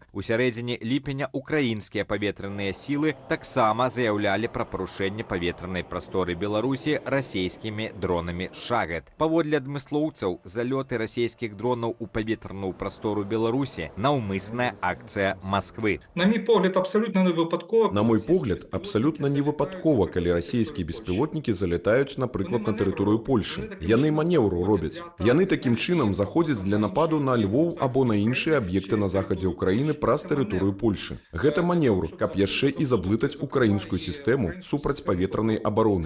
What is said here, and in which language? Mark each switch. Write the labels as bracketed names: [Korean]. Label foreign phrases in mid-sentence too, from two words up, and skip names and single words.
[Belarusian] У сярэдзіне ліпеня украінскія паветраныя сілы таксама заяўлялі пра парушэнне паветранай прасторы Беларусі расійскімі дронамі «Шахед». Паводле адмыслоўцаў, залёты расійскіх дронаў у паветраную прастору Беларусі наўмысная акцыя Масквы. [Ukrainian] На мій погляд, абсолютно не випадково. [Belarusian] На мой погляд, абсалютна не выпадкова, калі расійскія беспілотнікі залятаюць, напрыклад, на тэрыторыю Польшы. Яны манеўру робяць. Яны такім чынам заходзяць для нападу на Львоў або на іншыя аб'екты на захадзе Украіны праз тэрыторыю Польшы. Гэта манеўр, каб яшчэ і заблытаць украінскую сістэму супраць паветранай абароны.